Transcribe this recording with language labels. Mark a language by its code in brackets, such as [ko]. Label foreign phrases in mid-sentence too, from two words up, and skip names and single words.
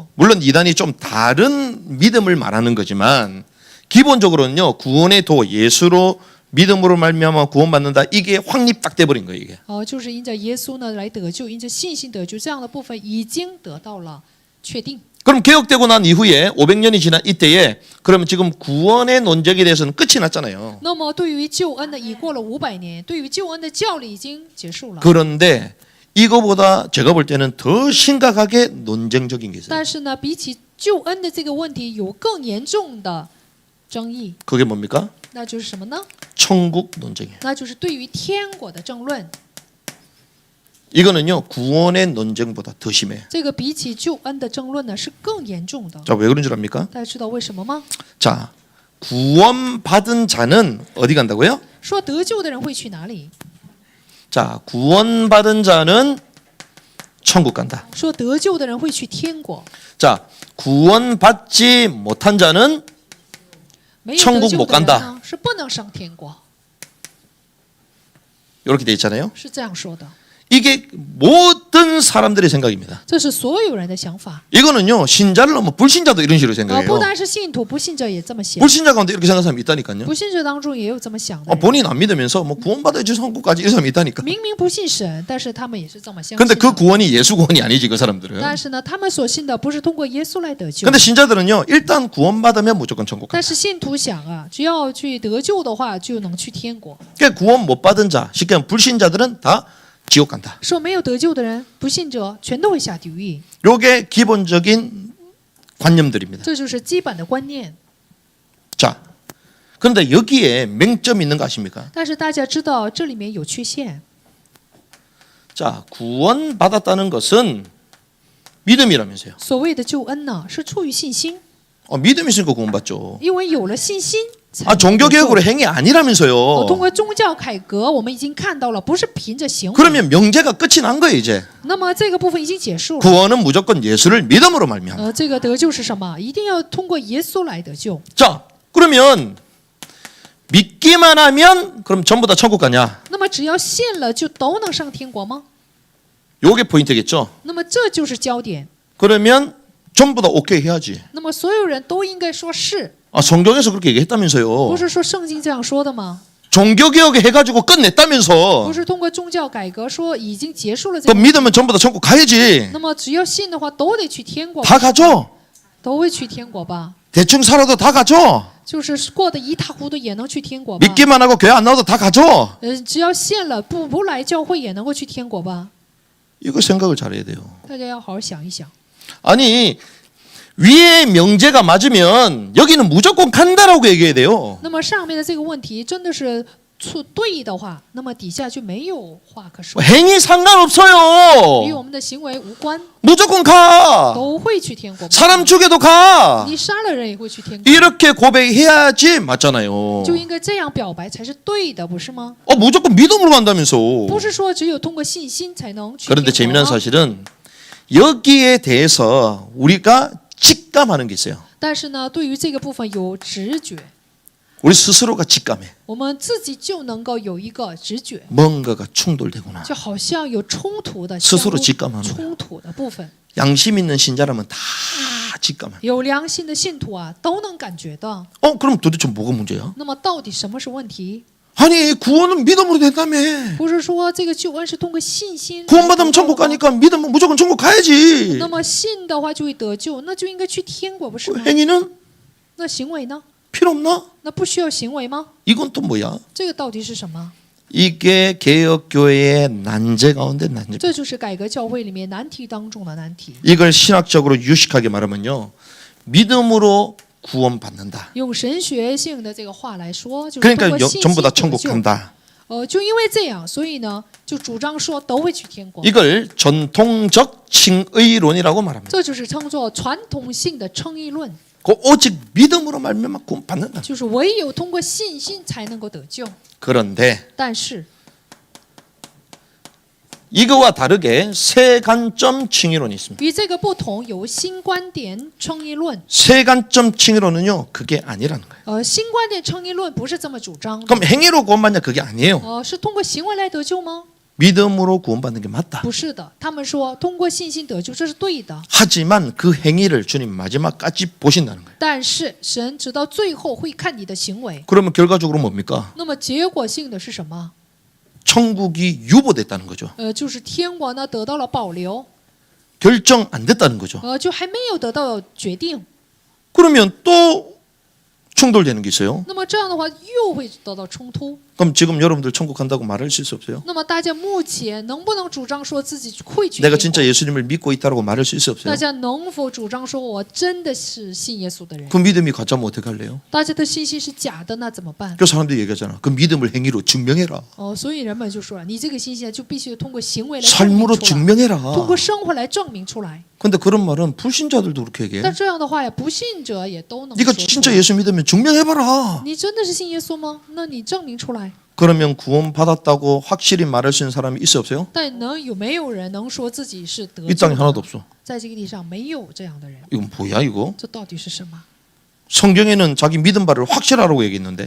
[ko] 물론 이단이 좀 다른 믿음을 말하는 거지만 기본적으로는요. 구원의 도 예수로 믿음으로 말미암아 구원받는다. 이게 확립 딱 돼버린 거예요. 이게. [zh] 就是因着耶稣呢来得救，因着信心得救，这样的部分已经得到了确定。 [ko] 그럼 개혁되고 난 이후에 500년이 지난 이때에 그러면 지금 구원의 논쟁에 대해서는 끝이 났잖아요. [zh] 那么对于救恩呢，已过了500年，对于救恩的教理已经结束了。 [ko] 그런데 이거보다 제가 볼 때는 더 심각하게 논쟁적인 게 있어요. [zh] 但是呢，比起救恩的这个问题，有更严重的争议， [ko] 그게 뭡니까? [zh] 那就是什么呢？ [ko] 천국 논쟁이에요. [zh] 那就是对于天国的争论。 [ko] 이거는요 구원의 논쟁보다 더 심해요. [zh] 这个比起救恩的争论呢，是更严重的。 [ko] 자, 왜 그런 줄 압니까? [zh] 大家知道为什么吗？ [ko] 자, 구원받은 자는 어디 간다고요? [zh] 说得救的人会去哪里？ [ko] 자, 구원받은 자는 천국 간다. [zh] 说得救的人会去天国。 [ko] 자, 구원받지 못한 자는 [zh] 没有得 [ko] 천국 [zh] 救 [ko] 못 [zh] 的人 [ko] 간다. [zh] 呢，是不能上天国， [ko] 이렇게 돼 있잖아요. [zh] 是这样说的。 [ko] 이게 모든 사람들의 생각입니다. [zh] 这是所有人的想法。 [ko] 이거는요 신자를 넘어 불신자도 이런 식으로 [zh] 不 [ko] 생각해요. [zh] 单是信徒，不信者也这么想。 [ko] 불신자 가운데 이렇게 생각하는 사람이 있다니까요. [zh] 不信者当中也有这么想的人。 [ko] 본인 안 믿으면서 뭐 구원받아야지 천국까지 이런 사람이 있다니까. [zh] 明明不信神，但是他们也是这么相信 [ko] 근데 [zh] 的。 [ko] 그 구원이 예수 구원이 아니지 그 사람들은. [zh] 但是呢，他们所信的不是通过耶稣来得救。 [ko] 근데 신자들은요 일단 구원받으면 무조건 천국 [zh] 但 [ko] 간다. [zh] 是信徒想啊，只要去得救的话，就能去天国。 [ko] 그러니까 구원 못 받은 자, 쉽게 말하면 불신자들은 다 지옥 간다. [zh] 说没有得救的人，不信者全都会下地狱。 [ko] 요게 기본적인 관념들입니다. [zh] 这就是基本的观念。 [ko] 자, 그런데 여기에 맹점이 있는 거 아십니까? [zh] 但是大家知道这里面有缺陷。 [ko] 자, 구원받았다는 것은 믿음이라면서요. [zh] 所谓的救恩呢，是出于信心， [ko] 믿음이 있으니까 구원받죠. [zh] 因为有了信心才 [ko] 아, [zh] 能得救。 [ko] 종교개혁으로 행위 아니라면서요. [zh] 通过宗教改革，我们已经看到了，不是凭着行为。 [ko] 그러면 명제가 끝이 난 거예요 이제. [zh] 那么这个部分已经结束了。 [ko] 구원은 무조건 예수를 믿음으로 말미암아. [zh] 这个得救是什么？一定要通过耶稣来得救。 [ko] 자, 그러면 믿기만 하면 그럼 전부 다 천국 가냐? [zh] 那么只要信了，就都能上天国吗？ [ko] 요게 포인트겠죠. [zh] 那么这就是焦点。 [ko] 그러면 전부 다 오케이 해야지. [zh] 那么所有人都应该说是， [ko] 아, 성경에서 그렇게 얘기했다면서요. [zh] 不是说圣经这样说的吗？ [ko] 종교개혁 해가지고 끝냈다면서. [zh] 不是通过宗教改革说已经结束了这 [ko] 또 [zh] 个。 [ko] 믿으면 전부 다 천국 가야지. [zh] 那么只要信的话，都得去天国， [ko] 다 가죠. [zh] 都会去天国吧？ [ko] 대충 살아도 다 가죠. [zh] 就是过得一塌糊涂也能去天国吧？ [ko] 믿기만 하고 교회 안 나와도 다 가죠. [zh] 只要信了，不来教会也能够去天国吧？ [ko] 이거 생각을 잘해야 돼요. [zh] 大家要好好想一想。 [ko] 아니 위에 명제가 맞으면 여기는 무조건 간다라고 얘기해야 돼요. [zh] 那么上面的这个问题真的是错对的话，那么底下就没有话可说， [ko] 행위 [zh] 与 [ko] 상관없어요. [zh] 我们的行为无关， [ko] 무조건 가. [zh] 都会去天国。 [ko] 사람 죽여도 가. [zh] 你杀了人也会去天国， [ko] 이렇게 고백해야지 맞잖아요. [zh] 就应该这样表白才是对的，不是吗？ [ko] 무조건 믿음으로 간다면서. [zh] 不是说只有通过信心才能去 [ko] 그런데 [zh] 天 [ko] 재미난 [zh] 国。 [ko] 사실은 여기에 대해서 우리가 직감하는 게 있어요. [zh] 但是呢，对于这个部分有直觉， [ko] 우리 스스로가 직감해. [zh] 我们自己就能够有一个直觉， [ko] 뭔가가 충돌되구나. [zh] 就好像有冲突的 [ko] 스스로 [zh] 相互 [ko] 직감하는 거예요. [zh] 冲突的部分。 [ko] 양심 있는 신자라면 다 직감해. [zh] 有良心的信徒啊，都能感觉到。 [ko] 그럼 도대체 뭐가 문제야? [zh] 那么到底什么是问题？ [ko] 아니 구원은 믿음으로 된다며. [zh] 不是说这个救恩是通过信心 [ko] 구원받으면 천국 가니까 믿으면 무조건 천국 가야지. [zh] 那么信的话就会得救，那就应该去天国，不是吗？ [ko] 행위는 [zh] 那行为呢？ [ko] 필요 없나? [zh] 那不需要行为吗？ [ko] 이건 또 뭐야? [zh] 这个到底是什么？ [ko] 이게 개혁교회의 난제 가운데 난제. [zh] 这就是改革教会里面难题当中的难题。 [ko] 이걸 신학적으로 유식하게 말하면요. 믿음으로 구원받는다. [zh] 用神学性的这个话来说，就是通 [ko] 그러니까 [zh] 过信心 [ko] 전부 다 [zh] 得 [ko] 천국 [zh] 救。 [ko] 간다. [zh] 就因为这样，所以呢，就主张说都会去天国。 [ko] 이걸 전통적 칭의론이라고 말합니다. [zh] 这就是称作传统性的称义论， [ko] 오직 믿음으로 말미암아 구원받는다. [zh] 就是唯有通过信心才能够得救。 [ko] 그런데 [zh] 但是 [ko] 이거와 다르게 세 관점 칭의론이 있습니다. [zh] 与这个不同，有新观点称义论。 [ko] 세 관점 칭의론은요. 그게 아니라는 거예요. [zh] 新观点称义论不是这么主张的。 [ko] 그럼 행위로 구원받냐? 그게 아니에요. [zh] 是通过行为来得救吗？ [ko] 믿음으로 구원받는 게 맞다. [zh] 不是的，他们说通过信心得救，这是对的。 [ko] 하지만 그 행위를 주님 마지막까지 보신다는 거예요. [zh] 但是神直到最后会看你的行为。 [ko] 그러면 결과적으로 뭡니까? [zh] 那么结果性的是什么？ [ko] 천국이 유보됐다는 거죠. [zh] 就是天国呢得到了保留。 [ko] 결정 안 됐다는 거죠. [zh] 就还没有得到决定。 [ko] 그러면 또 충돌되는 게 있어요. [zh] 那么这样的话又会得到冲突。 [ko] 그럼 지금 여러분들 천국 간다고 말하실 수 없어요? [zh] 那么大家目前能不能主张说自己会去 [ko] 내가 [zh] 天 [ko] 진짜 [zh] 国？ [ko] 예수님을 믿고 있다라고 말할 수 있어 [zh] 大 [ko] 없어요? [zh] 家能否主张说我真的是信耶稣的人？ [ko] 그 믿음이 가짜면 어떻게 할래요? [zh] 大家的信心是假的，那怎么办？ [ko] 그 사람들이 얘기하잖아. 그 믿음을 행위로 증명해라. [zh] 所以人们就说了，你这个信心就必须通过行为来证明 [ko] 삶으로 [zh] 出来，通 [ko] 증명해라. [zh] 过生活来证明出来。 [ko] 근데 그런 말은 불신자들도 그렇게 얘기해. [zh] 但这样的话呀，不信者也都能 [ko] 네가 [zh] 说出 [ko] 진짜 [zh] 来。 [ko] 예수 믿으면 증명해봐라. [zh] 你真的是信耶稣吗？那你证明出来。 [ko] 그러면 구원 받았다고 확실히 말할 수 있는 사람이 있어 없어요? [zh] 但有没有人能说自己是得 [ko] 이 [zh] 救 [ko] 땅에 [zh] 的 [ko] 하나도 [zh] 呢？ [ko] 없어. [zh] 在这个地上没有这样的人， [ko] 이건 뭐야 이거? [zh] 这到底是什么？ [ko] 성경에는 자기 믿음 바를 확실하라고 얘기했는데